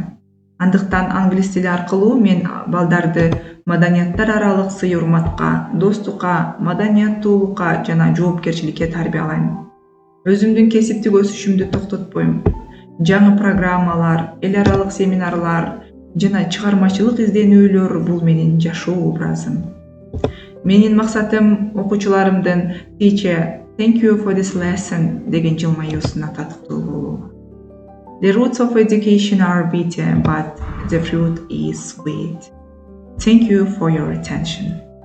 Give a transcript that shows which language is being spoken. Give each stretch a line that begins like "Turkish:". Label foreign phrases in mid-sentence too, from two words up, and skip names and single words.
Kyrgyz: Андыктан англис тили аркылуу мен балдарды маданияттар аралык сый-урматка, достукка, маданияттуулукка жана жоопкерчиликке тарбиялайм. Өзүмдүн кесиптик өсүшүмдү токтотпойм. Жаңы программалар, эл аралык семинарлар жана чыгармачылык изденүүлөр бул менин жашоо образым. Менин максатым окуучуларымдын
English: "Teacher, thank you for this lesson"
Kyrgyz: деген жылмаюусуна татыктуу болуу.
English: The roots of education are bitter, but the fruit is sweet. Thank you for your attention.